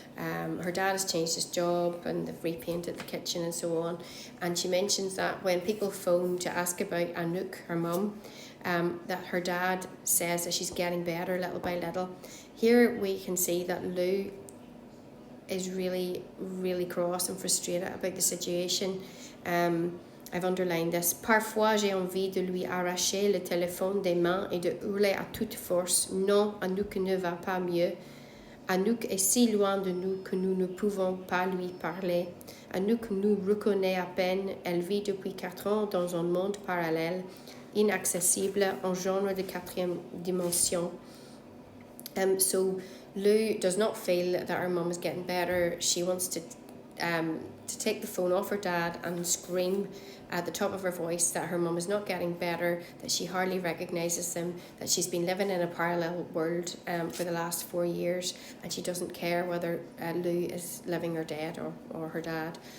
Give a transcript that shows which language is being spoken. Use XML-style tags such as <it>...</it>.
<en>Her dad has changed his job and they've repainted the kitchen and so on, and she mentions that when people phone to ask about Anouk, her mum, that her dad says that she's getting better little by little. Here we can see that Lou is really, really cross and frustrated about the situation. I've underlined this.</en> <fr>Parfois, j'ai envie de lui arracher le téléphone des mains et de hurler à toute force. Non, Anouk ne va pas mieux. Anouk est si loin de nous que nous ne pouvons pas lui parler. Anouk nous reconnaît à peine. Elle vit depuis 4 ans dans un monde parallèle, inaccessible, un genre de 4e dimension.</fr> <en>So Lou does not feel that her mum is getting better. She wants to take the phone off her dad and scream at the top of her voice that her mum is not getting better, that she hardly recognises them, that she's been living in a parallel world for the last 4 years, and she doesn't care whether Lou is living or dead or her dad.</en>